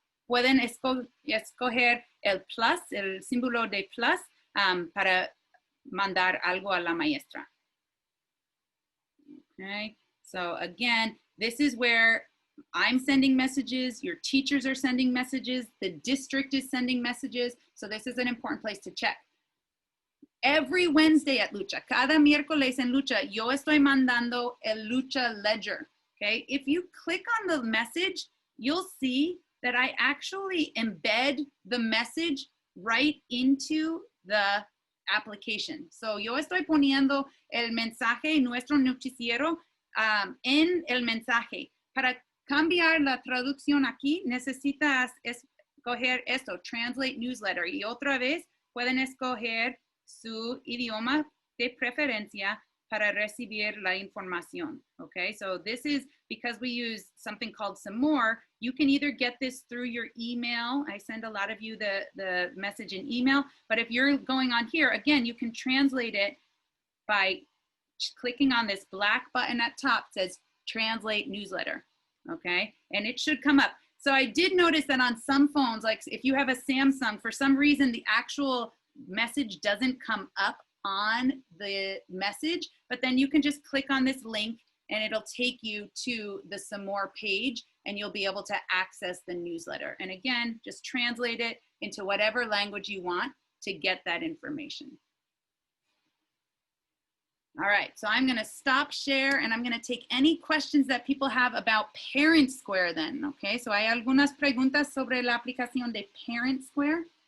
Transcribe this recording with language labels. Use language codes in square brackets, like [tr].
[es] pueden escoger el plus, el símbolo de plus, para mandar algo a la maestra. [en] Okay, so again, this is where I'm sending messages, your teachers are sending messages, the district is sending messages, so this is an important place to check. Every Wednesday at Lucha, [es] cada miércoles en Lucha, yo estoy mandando el Lucha Ledger, okay? [en] If you click on the message, you'll see that I actually embed the message right into the application. [es] So yo estoy poniendo el mensaje, nuestro noticiero, en el mensaje. Para cambiar la traducción aquí, necesitas escoger esto, Translate Newsletter. Y otra vez, pueden escoger su idioma de preferencia para recibir la información. [en] Okay, so this is because we use something called Some More. You can either get this through your email. I send a lot of you the message in email, but if you're going on here, again, you can translate it by clicking on this black button at top. It says Translate Newsletter, okay? And it should come up. So I did notice that on some phones, like if you have a Samsung, for some reason, the actual message doesn't come up on the message, but then you can just click on this link and it'll take you to the Some More page and you'll be able to access the newsletter. And again, just translate it into whatever language you want to get that information. All right, so I'm gonna stop share and I'm gonna take any questions that people have about ParentSquare then, okay? [es] So hay algunas preguntas sobre la aplicación de ParentSquare.